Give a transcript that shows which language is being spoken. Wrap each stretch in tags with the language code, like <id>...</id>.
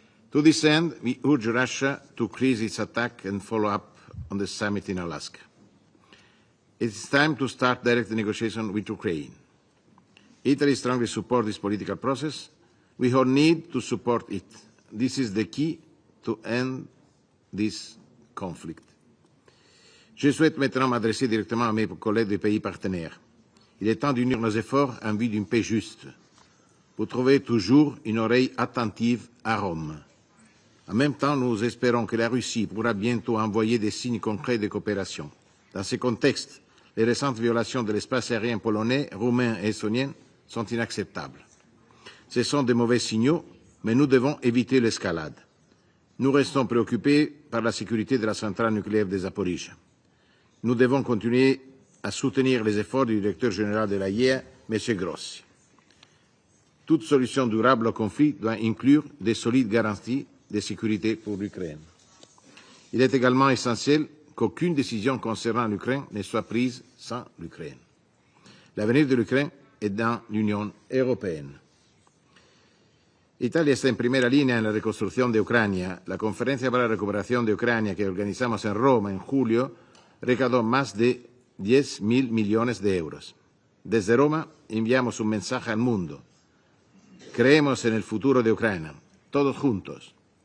<en>To this end, we urge Russia to increase its attack and follow up on the summit in Alaska. It is time to start direct negotiations with Ukraine. Italy strongly supports this political process. We all need to support it. This is the key to end this conflict.</en> <fr>Je souhaite maintenant m'adresser directement à mes collègues des pays partenaires. Il est temps d'unir nos efforts en vue d'une paix juste. Vous trouvez toujours une oreille attentive à Rome. En même temps, nous espérons que la Russie pourra bientôt envoyer des signes concrets de coopération. Dans ce contexte, les récentes violations de l'espace aérien polonais, roumain et estonien sont inacceptables. Ce sont de mauvais signaux, mais nous devons éviter l'escalade. Nous restons préoccupés par la sécurité de la centrale nucléaire de Zaporijia. Nous devons continuer à soutenir les efforts du directeur général de l'AIEA, M. Grossi. Toute solution durable au conflit doit inclure de solides garanties de sécurité pour l'Ukraine. Il est également essentiel qu'aucune décision concernant l'Ukraine ne soit prise sans l'Ukraine. L'avenir de l'Ukraine est dans l'</fr> <es>Unión Europea. Italia está en primera línea en la reconstrucción de Ucrania. La conferencia para la recuperación de Ucrania que organizamos en Roma en julio recaudó más de 10.000 millones de euros. Desde Roma enviamos un mensaje al mundo. Creemos en el futuro de Ucrania, todos juntos.</es>